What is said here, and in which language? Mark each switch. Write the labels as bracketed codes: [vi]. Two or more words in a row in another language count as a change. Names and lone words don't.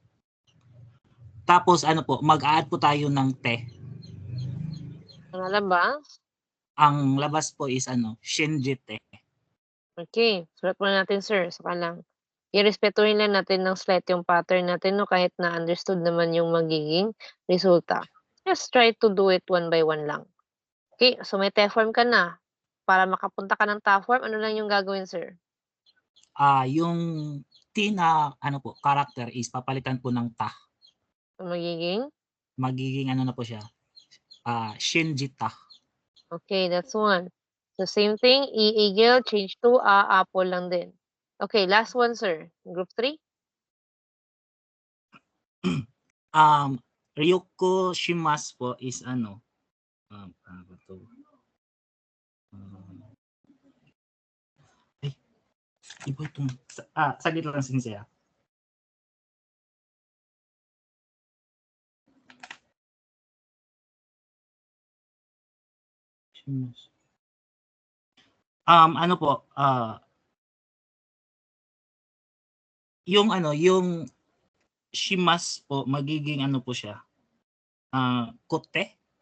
[tl] Tapos ano po, mag-add po tayo ng te. Ano labas? Ang labas po is ano, [ja] 信じて. [tl] Okay, sulat muna natin, sir. Saka lang. Irespetuhin lang natin ng slight yung pattern natin, no? Kahit na understood naman yung magiging resulta. [en] Just try to do it one by one lang. [tl] Okay, so may te-form ka na. Para makapunta ka ng ta-form, ano lang yung gagawin, sir? Yung T na ano po, character is papalitan po ng ta. So, magiging ano na po siya, [ja] 信じた. [en] Okay, that's one. So, same thing, i-eagle, change to a-apple lang din. Okay, last one, sir. Group 3? [ja] 旅行します [tl] po is ano, ano to? Iba itong, saglit lang siya. Ano po, yung ano, yung shimas po, magiging ano po siya, kote?